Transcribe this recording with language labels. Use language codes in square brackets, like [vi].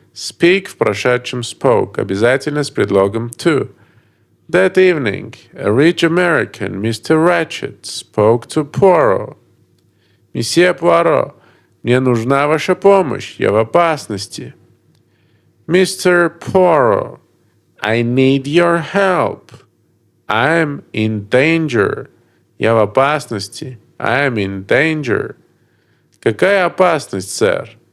[ru] Speak в прошедшем spoke, обязательно с предлогом to. [en] That evening, a rich American, Mr. Ratchet, spoke to Poirot. [ru] «Месье Пуаро, мне нужна ваша помощь, я в опасности». [en] «Mr. Poirot, I need your help. I'm in danger». [ru] «Я в опасности». [en] I'm in danger. [ru] «Какая опасность, сэр?»